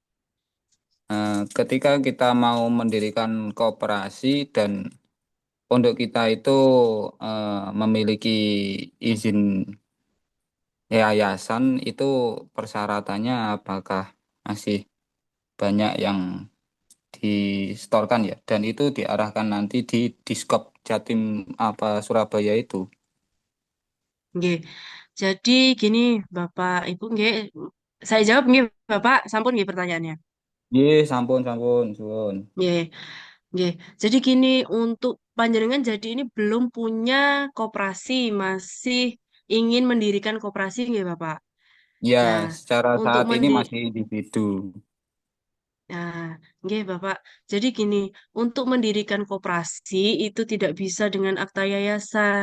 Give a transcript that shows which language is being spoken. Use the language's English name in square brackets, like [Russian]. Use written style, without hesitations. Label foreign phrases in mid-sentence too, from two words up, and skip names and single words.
[Indonesian] Ketika kita mau mendirikan koperasi dan pondok kita itu memiliki izin yayasan, itu persyaratannya apakah masih banyak yang distorkan ya? Dan itu diarahkan nanti di Diskop Jatim apa Surabaya itu. nggih. Jadi gini, Bapak Ibu, nggih. Saya jawab nggih, Bapak. [Javanese] Sampun nggih [Indonesian] pertanyaannya. [Javanese] Ye, sampun, sampun, suwun. Nggih, nggih. [Indonesian] Jadi gini, untuk panjenengan jadi ini belum punya koperasi, masih ingin mendirikan koperasi nggih, Bapak? Ya, Nah, secara untuk saat ini mendi masih individu. Nah, nggih, Bapak. Jadi gini, untuk mendirikan koperasi itu tidak bisa dengan akta yayasan.